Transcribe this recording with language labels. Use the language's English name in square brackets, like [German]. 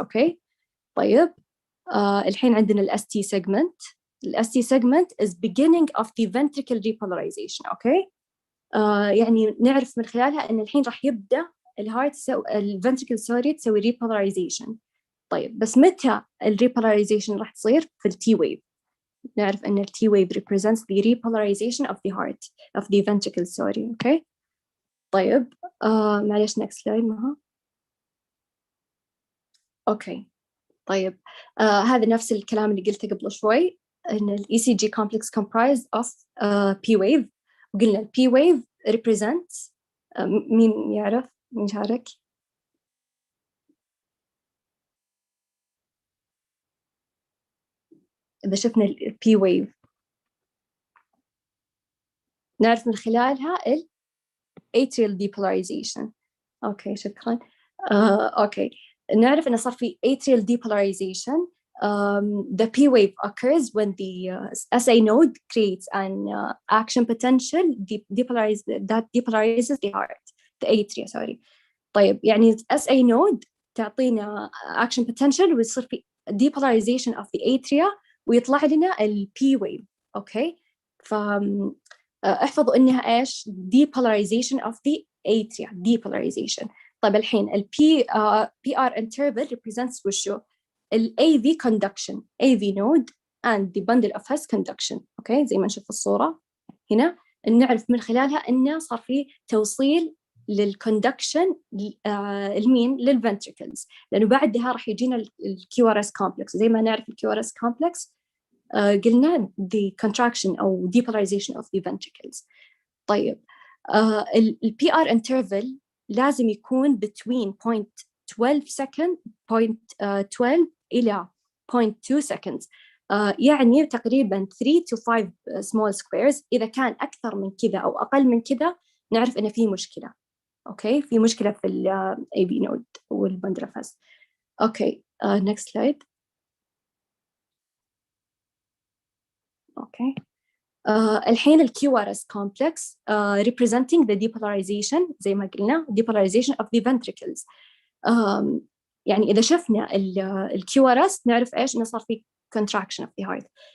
[Arabic] أوكي طيب الحين عندنا ال ST segment. [English] ال ST segment is beginning of the ventricle depolarization. [Arabic] أوكي يعني نعرف من خلالها إن الحين راح يبدأ الهارت الفنتريكل سوري تسوي repolarization. طيب بس متى repolarization راح تصير؟ في T wave. نعرف أن [English] T wave represents the repolarization of the heart of the ventricle sorry. [Arabic] أوكي طيب معلش [English] next slide [Arabic] مها. أوكي طيب هذا نفس الكلام اللي قلته قبل شوي إن ال ECG complex [English] comprised of P wave. [Arabic] وقلنا ال P wave [English] represents [Arabic] مين يعرف؟ مين شارك؟ إذا شفنا ال P wave نعرف من خلالها ال atrial depolarization. أوكي شكرا. أوكي نعرف إنه صار في atrial depolarization [English] the P wave occurs when the SA node creates an action potential that depolarizes the heart, the atria, sorry. [Arabic] طيب يعني SA node تعطينا action potential ويصير في [English] depolarization of the atria [Arabic] ويطلع لنا ال P wave. أوكي، فاحفظوا إنها إيش؟ [English] depolarization of the atria, depolarization. [Arabic] طيب الحين ال [English] PR interval represents [Arabic] وشو؟ ال [English] AV conduction, AV node and the bundle of his conduction. [Arabic] أوكي، زي ما نشوف في الصورة هنا نعرف من خلالها إنه صار في توصيل للconduction المين للventricles، لأنه بعدها راح يجينا ال QRS complex. زي ما نعرف ال QRS complex قلنا [English] the contraction [Arabic] أو [English] depolarization of the ventricles. [Arabic] طيب ال PR interval لازم يكون [English] between 0.12 second 0.12 [Arabic] إلى 0.2 seconds، يعني تقريبا [English] 3 to 5 small squares. [Arabic] إذا كان أكثر من كذا أو أقل من كذا نعرف إن في مشكلة. أوكي، في مشكلة في ال AV node والبندل اوف هيس. [English] Okay, next slide. [Arabic] أوكي، الحين ال [English] QRS complex representing the depolarization [Arabic] زي ما قلنا [English] depolarization of the ventricles. [Arabic] يعني إذا شفنا ال QRS نعرف إيش إنه صار في [English] contraction of the heart.